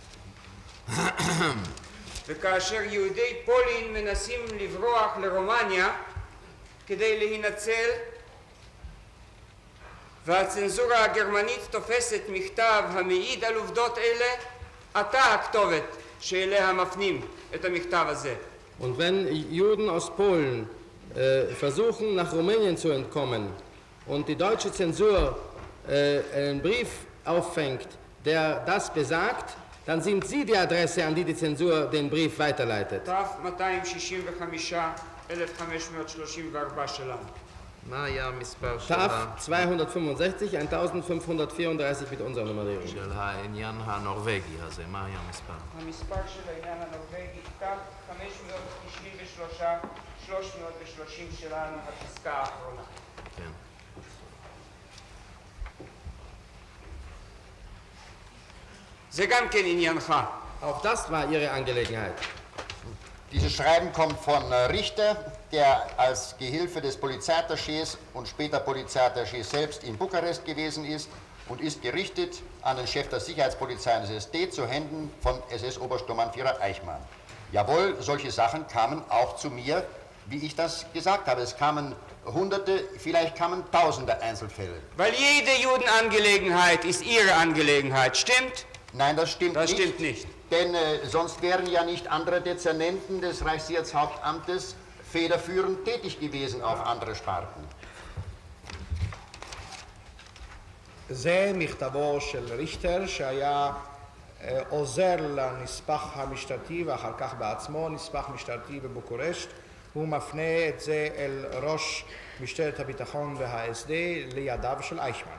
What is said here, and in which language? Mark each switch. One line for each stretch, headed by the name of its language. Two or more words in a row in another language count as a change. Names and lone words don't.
Hebrew: וכאשר יהודי פולין מנסים לברוח לרומניה כדי להינצל, והצנזורה הגרמנית תופסת מכתב המעיד על עובדות אלה, אתה הכתובת שאליה מפנים את המכתב הזה.
German: Und wenn Juden aus Polen versuchen, nach Rumänien zu entkommen und die deutsche Zensur einen Brief auffängt, der das besagt, dann sind Sie die Adresse, an die die Zensur den Brief weiterleitet.
Hebrew: ת' שלנו. מה היה המספר
German: TAF 265, 1534 mit unserer Nummerierung.
Hebrew: של העניין הנורווגי הזה? מה היה המספר? המספר של העניין הנורווגי ת' 593, 330 שלנו, הפסקה האחרונה. כן. זה גם כן עניינך.
German: Auch das war Ihre Angelegenheit. Dieses Schreiben kommt von Richter, der als Gehilfe des Polizeiattachés und später Polizeiattaché selbst in Bukarest gewesen ist und ist gerichtet an den Chef der Sicherheitspolizei des SD zu Händen von SS-Obersturmbannführer Eichmann. Jawohl, solche Sachen kamen auch zu mir, wie ich das gesagt habe. Es kamen Hunderte, vielleicht kamen Tausende Einzelfälle. Weil jede Judenangelegenheit ist Ihre Angelegenheit, stimmt? Nein, das stimmt Das nicht. stimmt nicht. Denn sonst wären ja nicht andere Dezernenten des Reichssicherheitshauptamtes federführend tätig gewesen auf andere Sparten.
Hebrew: זה מכתבו של ריכטר שהיה עוזר לנספח המשטרתי ואחר כך בעצמו נספח משטרתי בבוקורשט. הוא מפנה את זה אל ראש משטרת הביטחון וה-SD לידיו של אייכמן.